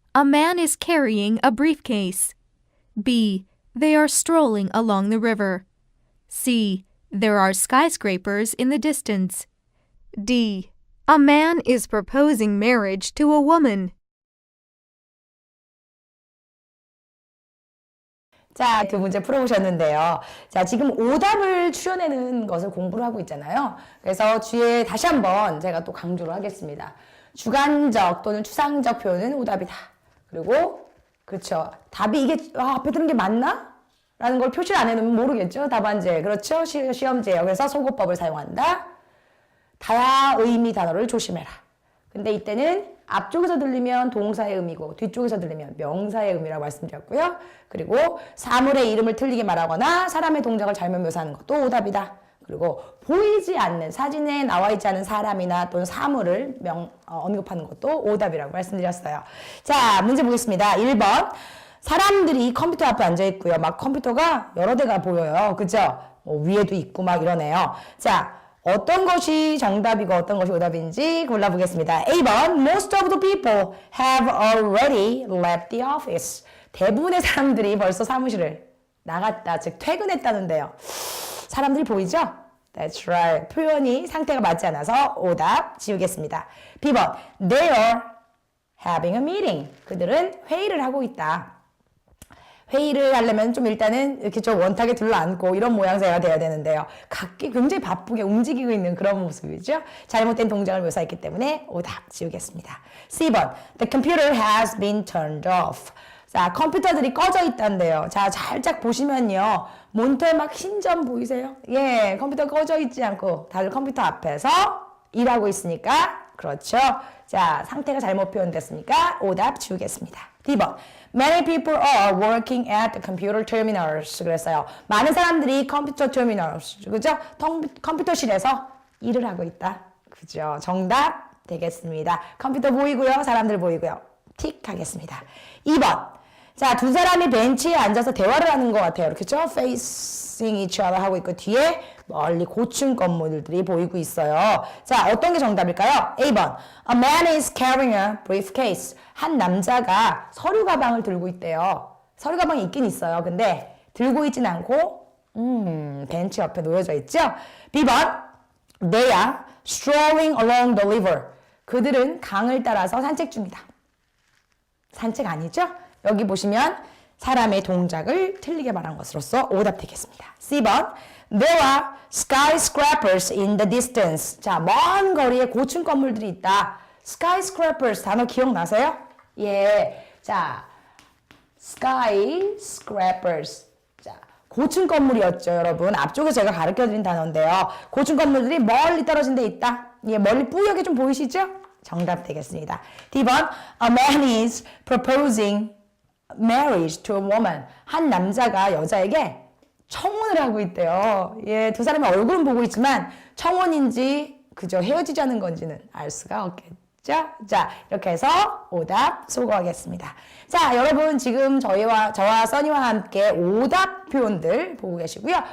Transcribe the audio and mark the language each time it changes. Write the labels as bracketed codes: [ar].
[en] A man is carrying a briefcase. B. They are strolling along the river. C. There are skyscrapers in the distance. D. A man is proposing marriage to a woman. [ko] 자, 두 문제 풀어보셨는데요. 자, 지금 오답을 추려내는 것을 공부를 하고 있잖아요. 그래서 뒤에 다시 한번 제가 또 강조를 하겠습니다. 주관적 또는 추상적 표현은 오답이다. 그리고 그렇죠. 답이 이게 앞에 들은 게 맞나? 라는 걸 표시를 안 해놓으면 모르겠죠. 답안제. 그렇죠. 시험제예요. 그래서 소거법을 사용한다. 다의미 단어를 조심해라. 근데 이때는 앞쪽에서 들리면 동사의 의미고 뒤쪽에서 들리면 명사의 의미라고 말씀드렸고요. 그리고 사물의 이름을 틀리게 말하거나 사람의 동작을 잘못 묘사하는 것도 오답이다. 그리고 보이지 않는 사진에 나와 있지 않은 사람이나 또는 사물을 언급하는 것도 오답이라고 말씀드렸어요. 자, 문제 보겠습니다. 1번. 사람들이 컴퓨터 앞에 앉아 있고요. 막 컴퓨터가 여러 대가 보여요. 그죠? 위에도 있고 막 이러네요. 자, 어떤 것이 정답이고 어떤 것이 오답인지 골라보겠습니다. A번. [en] Most of the people have already left the office. [ko] 대부분의 사람들이 벌써 사무실을 나갔다, 즉 퇴근했다는데요. 사람들이 보이죠? [en] That's right. [ko] 표현이 상태가 맞지 않아서 오답 지우겠습니다. B번. [en] They are having a meeting. [ko] 그들은 회의를 하고 있다. 회의를 하려면 좀 일단은 이렇게 좀 원탁에 둘러앉고 이런 모양새가 돼야 되는데요. 각기 굉장히 바쁘게 움직이고 있는 그런 모습이죠. 잘못된 동작을 묘사했기 때문에 오답 지우겠습니다. C번. [en] The computer has been turned off. [ko] 자, 컴퓨터들이 꺼져 있다는데요. 자, 살짝 보시면요. 모니터에 막 흰 점 보이세요? 예, 컴퓨터 꺼져 있지 않고 다들 컴퓨터 앞에서 일하고 있으니까 그렇죠. 자, 상태가 잘못 표현됐으니까 오답 지우겠습니다. D번. [en] Many people are working at the computer terminals. [ko] 그랬어요. 많은 사람들이 컴퓨터 terminals, 그죠? 컴퓨터실에서 일을 하고 있다. 그죠? 정답 되겠습니다. 컴퓨터 보이고요. 사람들 보이고요. 틱 하겠습니다. 2번. 자, 두 사람이 벤치에 앉아서 대화를 하는 것 같아요. 그렇죠? [en] Facing each other [ko] 하고 있고 뒤에 멀리 고층 건물들이 보이고 있어요. 자, 어떤 게 정답일까요? A번. [en] A man is carrying a briefcase. [ko] 한 남자가 서류 가방을 들고 있대요. 서류 가방이 있긴 있어요. 근데 들고 있진 않고 벤치 옆에 놓여져 있죠? B번. [en] They are strolling along the river. [ko] 그들은 강을 따라서 산책 중이다. 산책 아니죠? 여기 보시면 사람의 동작을 틀리게 말한 것으로서 오답 되겠습니다. C번. [en] There are skyscrapers in the distance. [ko] 자, 먼 거리에 고층 건물들이 있다. skyscrapers 단어 기억나세요? 예. 자, skyscrapers. 자, 고층 건물이었죠, 여러분. 앞쪽에 제가 가르쳐드린 단어인데요. 고층 건물들이 멀리 떨어진 데 있다. 예, 멀리 뿌옇게 좀 보이시죠? 정답 되겠습니다. D번. [en] A man is proposing marriage to a woman. [ko] 한 남자가 여자에게 청혼을 하고 있대요. 예, 두 사람의 얼굴은 보고 있지만 청혼인지 그저 헤어지자는 건지는 알 수가 없겠죠. 자, 이렇게 해서 오답 소거하겠습니다. 자, 여러분 지금 저와 써니와 함께 오답 표현들 보고 계시고요.